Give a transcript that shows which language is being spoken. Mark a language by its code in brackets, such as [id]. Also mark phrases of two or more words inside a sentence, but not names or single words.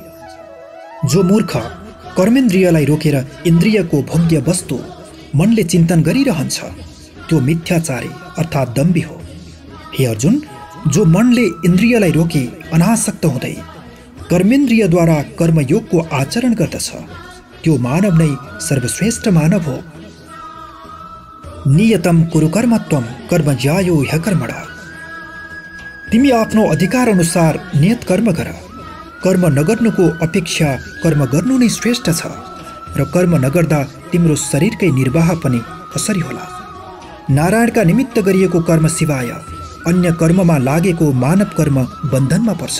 [ne] जो मूर्ख कर्मेन्द्रियलाई रोकेर इन्द्रियको भोग्य वस्तु मनले चिन्तन गरिरहन्छ त्यो मिथ्याचारी अर्थात् दम्भी हो। हे अर्जुन, जो मनले इन्द्रियलाई रोकी अनासक्त हुँदै कर्मेन्द्रियद्वारा कर्मयोगको आचरण गर्दछ त्यो मानव नै सर्वश्रेष्ठ मानव हो। [sa] नियतम कुरु कर्मत्वम कर्म ज्यायो ह्यकर्मण। [ne] तिमी आफ्नो अधिकार अनुसार नियत कर्म गर। कर्म नगर्नुको अपेक्षा कर्म गर्नु नै श्रेष्ठ छ र कर्म नगर्दा तिम्रो शरीरकै निर्वाह पनि कसरी होला? नारायणका निमित्त गरिएको कर्म सिवाय अन्य कर्ममा लागेको मानव कर्म बन्धनमा पर्छ।